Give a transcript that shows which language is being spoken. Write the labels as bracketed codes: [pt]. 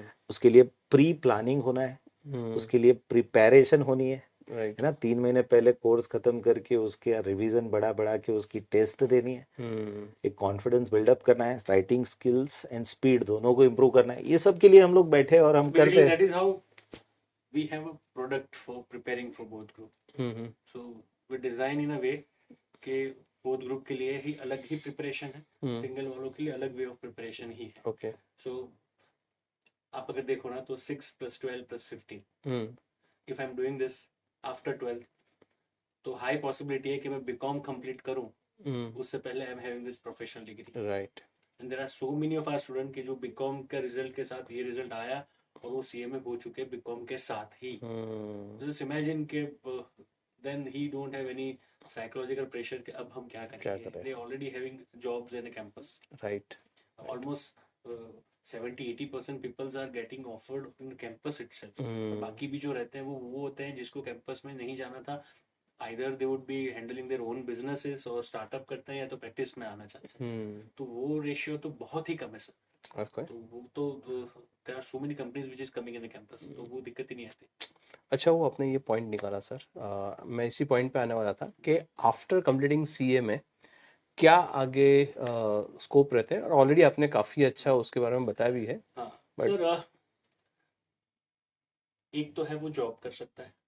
[hi] उसके लिए pre planning होना है, उसके लिए प्रिपरेशन होनी है, राइट, है ना। 3 महीने पहले कोर्स खत्म करके उसके रिवीजन बढ़ा बढ़ा के उसकी टेस्ट देनी है, एक कॉन्फिडेंस बिल्डअप करना है, राइटिंग स्किल्स एंड स्पीड दोनों को इम्प्रूव करना है। ये सब के लिए हम लोग बैठे और हम करते हैं। [en] That is how we have a product for preparing for both group. So we design in a way [hi] कि both group के लिए ही अलग ही प्रिपरेशन है, सिंगल वालों के लिए अलग वे ऑफ प्रिपरेशन ही है। ओके। सो आप अगर देखो ना तो 6 + 12 + 15, [en] if I am doing this after 12th, [hi] तो हाई पॉसिबिलिटी है कि मैं बीकॉम कंप्लीट करूं उससे पहले [en] I am having this professional degree, [hi] right. And there are so many of our student के जो बीकॉम का रिजल्ट के साथ ये रिजल्ट आया और वो सीए में हो चुके बीकॉम के साथ ही। [en] just imagine के then he don't have any psychological pressure [hi] कि अब हम क्या करेंगे, [en] They already having jobs in the campus, right. Almost 70-80% peoples are getting offered in campus itself. [hi] बाकी भी जो रहते हैं वो होते हैं जिसको कैंपस में नहीं जाना था, [en] either they would be handling their own businesses [hi] और स्टार्टअप करते हैं या तो प्रैक्टिस में आना चाहते हैं। तो वो रेशियो तो बहुत ही कम है सर। [en] okay. [hi] तो वो तो [en] there are so many companies which is coming in the campus, [hi] तो वो दिक्कत ही नहीं आती। अच्छा, वो आपने ये पॉइंट निकाला सर, मैं इसी पॉइंट पे आने वाला था कि आफ्टर कंप्लीटिंग सीए में क्या आगे स्कोप रहते हैं, और ऑलरेडी आपने काफी अच्छा उसके बारे में बताया भी है। हाँ [en] But- [hi] सर, एक तो है वो जॉब कर सकता है,